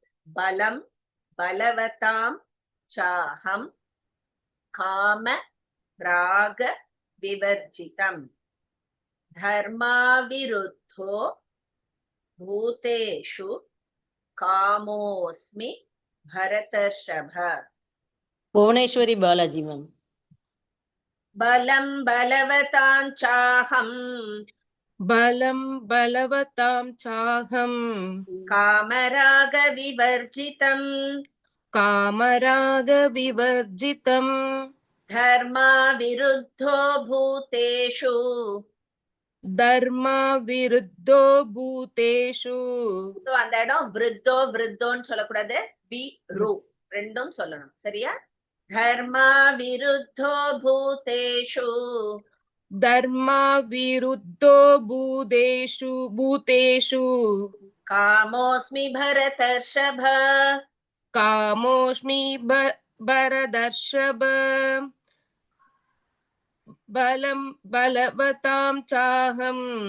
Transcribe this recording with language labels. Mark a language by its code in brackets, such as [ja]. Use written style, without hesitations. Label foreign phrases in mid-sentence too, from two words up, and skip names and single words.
[sa] बलं बलवतां चाहं काम राग विवर्जितं धर्माविरुद्धो भूतेषु कामोऽस्मि भरतर्षभ. [ta] புவனேஸ்வரி பாலாஜி மேம். [sa] बलं बलवतां चाहं बलं बलवतां चाहं कामराग विवर्जितं कामरागविवर्जितं धर्माविरुद्धो भूतेषु धर्मविरुद्धो भूतेषु. [ta] சோ அந்த இடம் விருத்தோ விருத்தோன்னு சொல்லக்கூடாது, பி ரு ரெண்டும் சொல்லணும், சரியா? [sa] धर्माविरुद्धो भूतेषु धर्मविरुद्धो भूतेषु भूतेषु कामोऽस्मि भरतर्षभ कामोऽस्मि भरदर्षभ बलं बलवतां चाहं